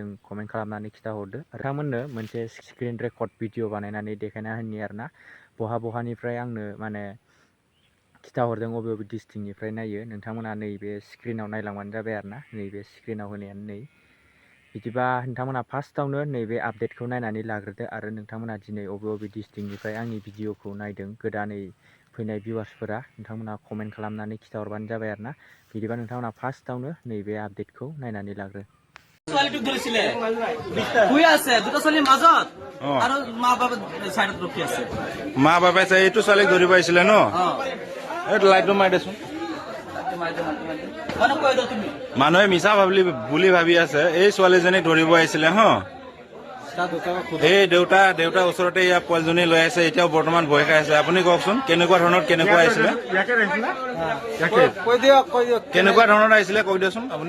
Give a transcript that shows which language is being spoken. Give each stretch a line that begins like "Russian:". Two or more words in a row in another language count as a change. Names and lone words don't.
Bodo: कमेन्ट खालामनानै खिथाहरदो नोंथांमोननो मोनसे
English: screen record video
Bodo: बानायनानै देखायना होनि आरोना बहानिफ्राय आंनो माने खिथाहरदों बबे डिस्ट्रिक्टनिफ्राय नायो नोंथांमोना नैबे स्क्रिनाव नायलांबानो जाबाय आरोना नैबे स्क्रिनाव होनायानो नै बिदिबा नोंथांमोना फार्स्टआवनो नैबे आपडेटखौ नायनानै लाग्रोदो आरो नोंथांमोना दिनै बबे डिस्ट्रिक्टनिफ्राय आंनि भिडिअखौ नायदों गोदानै फैनाय भिउवार्सफोरा नोंथांमोना कमेन्ट खालामनानै खिथाहरबानो जाबाय आरोना बिदिबा नोंथांमोना फार्स्टआवनो नैबे आपडेटखौ नायनानै लाग्रो
Assamese: ছোৱালীটোক ধৰিছিলে শুই আছে দুটা ছোৱালীৰ মাজত আৰু মা বাবা চাইডত ৰখি আছে মা বাবাই চাই এইটো ছোৱালীক ধৰিব আহিছিলে ন এইটো লাইটটো মাৰি দেচোন মানুহে মিছা বুলি ভাবি আছে এই ছোৱালীজনীক ধৰিব আহিছিলে হ এই দেউতা ওচৰতে ইয়াৰ পোৱালীজনী লৈ আছে এতিয়াও বৰ্তমান ভয় খাই আছে আপুনি কওকচোন কেনেকুৱা ধৰণৰ আহিছিলে কেনেকুৱা ধৰণৰ আহিছিলে কৈ দিয়কচোন আপুনি